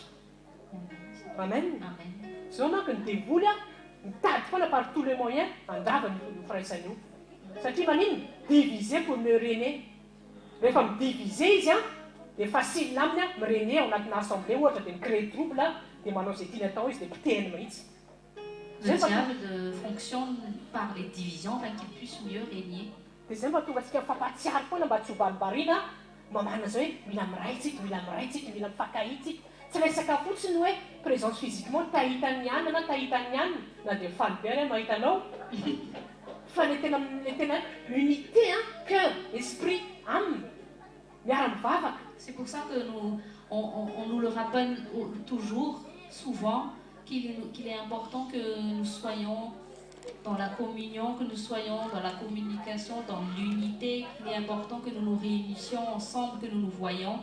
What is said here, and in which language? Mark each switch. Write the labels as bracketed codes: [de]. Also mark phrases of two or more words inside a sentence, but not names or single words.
[mg] Amen. Amen. Zao manko ny devoly mitady foana [fr] par tous les moyens [mg] andava ny firaisana io. Satria manino [fr] diviser pour mieux régner. [mg] Rehefa midiviser izy dia facile aminy mirégner ao anatin'ny assemblée ohatra dia micréer trouble dia manao izay tiany atao izy dia pitehiny mihitsy. [fr] Le diable fonctionne par les divisions afin qu'il puisse mieux régner. [mg] Dia zay mba tonga antsika mifampatsiary foana mba tsy ho balibariana mamana zao hoe mila miray tsika, mila miray tsika, mila mifankahitsika. Tsy resaka fotsiny hoe [fr] présence physiquement [mg] tahitany ihany na tahitany ihany na dia faly be ary mahita anao. Fa [fr] le tena unité, cœur, esprit, âme, [mg] miara-mivavaka. [fr] C'est pour ça que on nous le rappelle toujours, souvent, qu'il est important que nous soyons dans la communion, que nous soyons dans la communication, dans l'unité, qu'il est important que nous nous réunissions ensemble, que nous nous voyons.